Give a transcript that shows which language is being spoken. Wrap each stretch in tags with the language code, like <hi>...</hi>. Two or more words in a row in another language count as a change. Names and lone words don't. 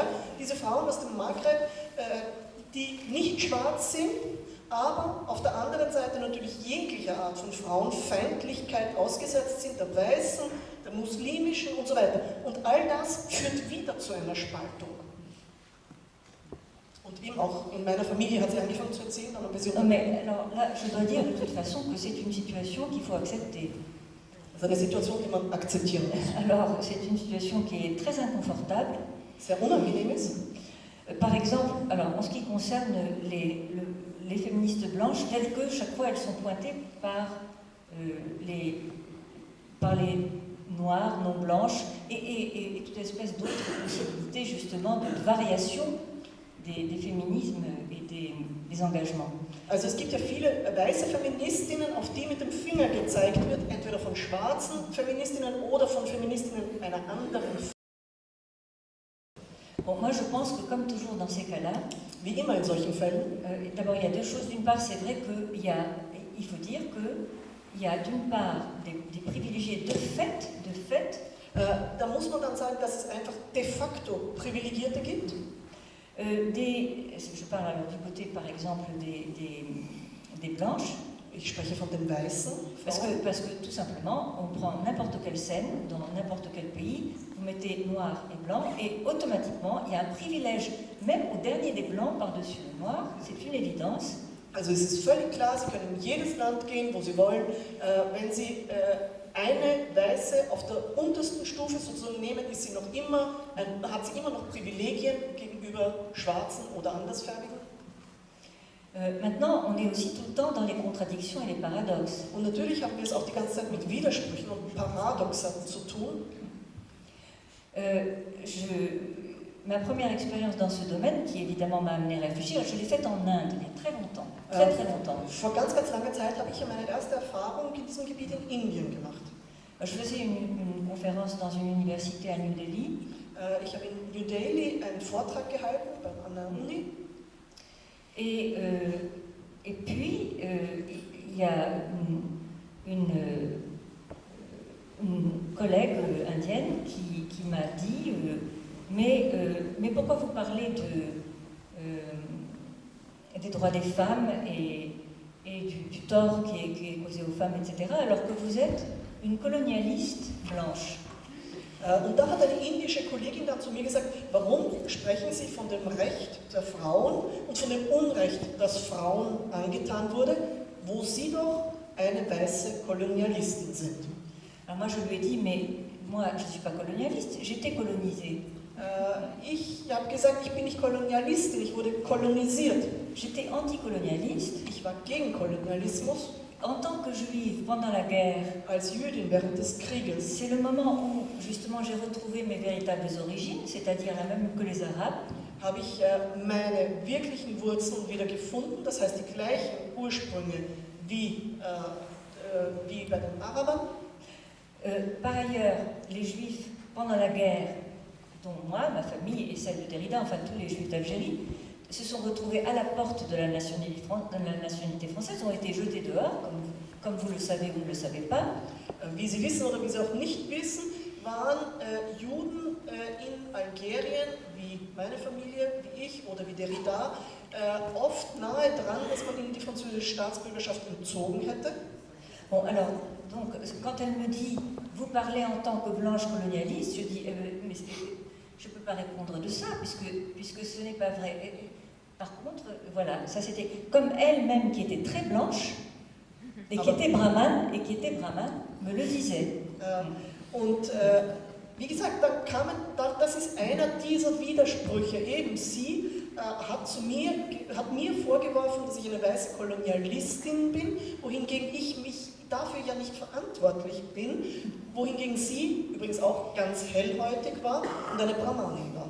<de>Diese Frauen aus dem Maghreb, die nicht schwarz sind, aber auf der anderen Seite natürlich jeglicher Art von Frauenfeindlichkeit ausgesetzt sind, der weißen, der muslimischen und so weiter. Und all das führt wieder zu einer Spaltung. Und eben auch in meiner Familie hat sie angefangen zu erzählen, dann ein bisschen...</de> <fr>Non mais alors là, je dois dire de toute façon que c'est une situation qu'il faut accepter.</fr> <de>Das ist eine Situation, die man akzeptieren muss.</de> <fr>Alors, c'est une situation qui est très inconfortable.</fr> <de>Sehr unangenehm ist.</de> <fr>Par exemple, alors, en ce qui concerne les féministes blanches, telles que chaque fois elles sont pointées par les noires, non blanches, et toute espèce d'autres possibilités justement de variation des féminismes et des engagements.</fr> <de>Also es gibt ja viele weiße Feministinnen, auf die mit dem Finger gezeigt wird, entweder von schwarzen Feministinnen oder von Feministinnen einer anderen.</de> <fr>Bon, moi je pense que comme toujours dans ces cas-là,</fr> <de>Wie immer in solchen Fällen,</de> <fr>d'abord il y a deux choses. D'une part, c'est vrai qu'il faut dire qu'il y a d'une part des privilégiés de fait,</fr> <de>da muss man dann sagen, dass es einfach de facto Privilegierte gibt.</de> <fr>Je parle alors du côté par exemple des blanches.</fr> <de>Ich spreche von den Weißen.</de> <fr>Parce que tout simplement, on prend n'importe quelle scène dans n'importe quel pays, vous mettez noir et blanc, et automatiquement, il y a un privilège, même au dernier des blancs par-dessus le noir, c'est une évidence.</fr> <de>Also es ist völlig klar, Sie können in jedes Land gehen, wo Sie wollen. Wenn Sie eine Weiße auf der untersten Stufe sozusagen nehmen, hat sie immer noch Privilegien gegenüber Schwarzen oder Andersfarbigen.</de> <fr>Maintenant, on est aussi tout le temps dans les contradictions et les paradoxes.</fr> <de>Und natürlich haben wir es auch die ganze Zeit mit Widersprüchen und Paradoxen zu tun.</de> <fr>Ma première expérience dans ce domaine, qui évidemment m'a amené à réfléchir, je l'ai faite en Inde, il y a très longtemps, très longtemps.</fr> <de>Vor ganz langer Zeit habe ich meine erste Erfahrung in diesem Gebiet in Indien gemacht.</de> <fr>Je faisais une conférence dans une université à New Delhi.</fr> <de>Ich habe in New Delhi einen Vortrag gehalten an der Uni.</de> <fr>Et puis, il y a une collègue indienne qui m'a dit mais pourquoi vous parlez des droits des femmes et du tort qui est causé aux femmes, etc., alors que vous êtes une colonialiste blanche?</fr> <de>Und da hat eine indische Kollegin dann zu mir gesagt, warum sprechen Sie von dem Recht der Frauen und von dem Unrecht, das Frauen angetan wurde, wo Sie doch eine weiße Kolonialistin sind?</de> <fr>Alors moi je lui ai dit, mais moi je ne suis pas colonialiste, j'étais colonisée.</fr> <de>Ich habe gesagt, ich bin nicht Kolonialistin, ich wurde kolonisiert.</de> <fr>J'étais anticolonialiste.</fr> <de>Ich war gegen Kolonialismus.</de> <fr>En tant que juive, pendant la guerre,</fr> <de>als Jüdin während des Krieges,</de> <fr>c'est le moment où justement j'ai retrouvé mes véritables origines, c'est-à-dire la même que les Arabes.</fr> <de>Habe ich meine wirklichen Wurzeln wieder gefunden, das heißt die gleichen Ursprünge wie bei den Arabern.</de> <fr>Par ailleurs, les Juifs pendant la guerre, dont moi, ma famille et celle de Derrida, enfin tous les Juifs d'Algérie, se sont retrouvés à la porte de la nationalité française, ont été jetés dehors, comme vous le savez ou ne le savez pas.</fr> <de>Wie Sie wissen oder wie Sie auch nicht wissen, waren Juden in Algerien, wie meine Familie, wie ich oder wie Derrida, oft nahe dran, dass man ihnen die französische Staatsbürgerschaft entzogen hätte.</de> <fr>Bon, alors, donc, quand elle me dit « Vous parlez en tant que blanche colonialiste », je dis je peux pas répondre de ça, puisque ce n'est pas vrai. Par contre, voilà, ça c'était comme elle-même qui était très blanche, et qui était brahmane, me le disait.</fr> <de>Wie gesagt, das ist einer dieser Widersprüche. Eben sie hat mir vorgeworfen, dass ich eine weiße Kolonialistin bin, wohingegen ich mich dafür ja nicht verantwortlich bin, wohingegen sie übrigens auch ganz hellhäutig war und eine Brahmanin war.</de>